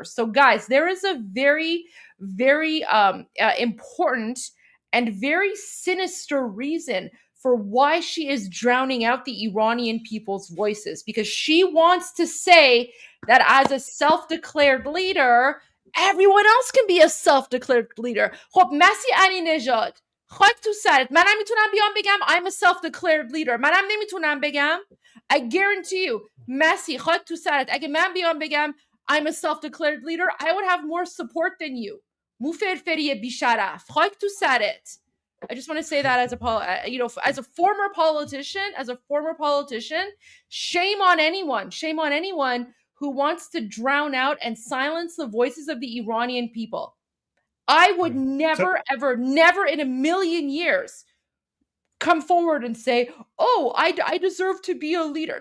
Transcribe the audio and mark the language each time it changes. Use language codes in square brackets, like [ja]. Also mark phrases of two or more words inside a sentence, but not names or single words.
[en] So guys, there is a very, very important and very sinister reason for why she is drowning out the Iranian people's voices, because she wants to say that as a self-declared leader, everyone else can be a self-declared leader. [fa] خب مسی علی نژاد خاک تو سرت، منم میتونم بیام بگم [en] I'm a self-declared leader، [fa] منم نمیتونم بگم. [en] I guarantee you [fa] مسی خاک تو سرت، اگه من بیام بگم [en] I'm a self-declared leader, I would have more support than you. [fa] مو فرفری بیشرف خاک تو سرت. [en] I just want to say that as a former politician, shame on anyone who wants to drown out and silence the voices of the Iranian people. I would never, ever, never in a million years come forward and say, oh, I deserve to be a leader.